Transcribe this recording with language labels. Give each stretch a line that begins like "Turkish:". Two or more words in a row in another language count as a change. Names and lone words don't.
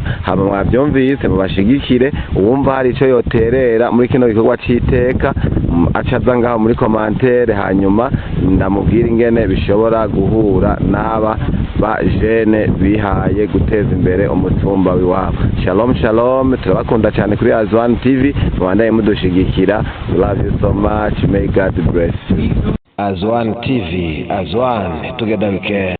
Rundi: Hama mwabyumvise mubashigikire, uwumva hari ico yoterera muri kino gikorwa c'iteka acaza ngaho muri commentaire, hanyuma ndamubwira ingene bishobora guhura n'aba ba jene bihaye guteza imbere umutumba w'iwabo.
Hebrew: Shalom shalom,
Rundi: turabakunda cyane kuri Azwan TV, mubandanye mudushigikira.
English: Love you so much, may God bless you. Azwan TV, Azwan, together we can.